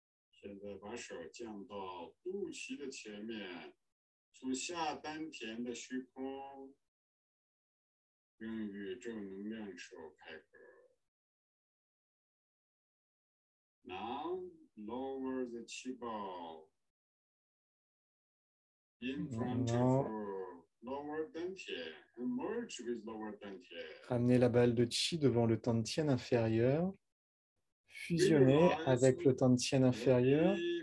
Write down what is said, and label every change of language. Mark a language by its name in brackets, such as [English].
[Chinese] 现在把手降到肚脐的前面，从下丹田的虚空，用宇宙能量手开合。 [English] Now lower the qi ball in front of lower dantian and merge with lower dantian. [French] Ramenez la balle de Qi devant le Tantien inférieur. Fusionnez avec le Tantien inférieur.